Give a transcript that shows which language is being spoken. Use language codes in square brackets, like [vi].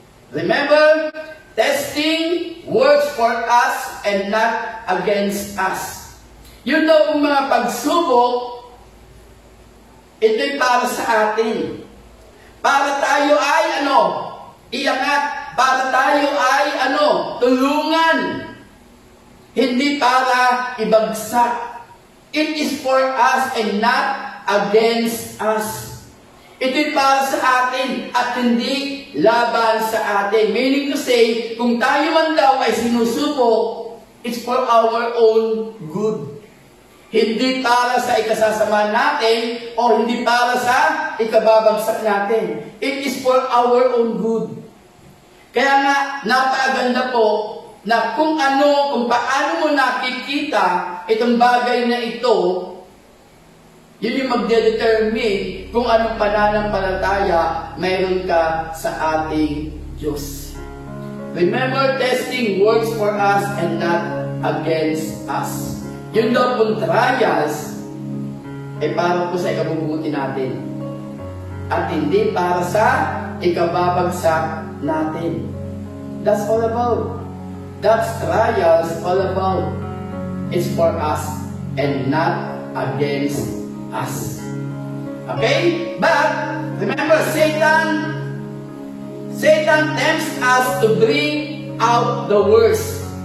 [en] Remember, testing works for us and not against us. [tl] Yun daw ang mga pagsubok, ito'y para sa atin. Para tayo ay iangat. Para tayo ay tulungan. Hindi para ibagsak. [en] It is for us and not against us. [tl] Ito'y para sa atin at hindi laban sa atin. [en] Meaning to say, [tl] kung tayo man daw ay sinusubok, [en] it's for our own good. [tl] Hindi para sa ikasasama natin o hindi para sa ikababagsak natin. [en] It is for our own good. [tl] Kaya nga, napakaganda po na kung paano mo nakikita itong bagay na ito, yun yung magdedetermine kung anong pananampalataya mayroon ka sa ating Diyos. [en] Remember, testing works for us and not against us. [tl] Yun daw pong trials ay para po sa ikabubuti natin. At hindi para sa ikababagsak natin. [en] That's all about. That's trials all about. It's for us and not against us. Okay? But, remember, Satan tempts us to bring out the worst.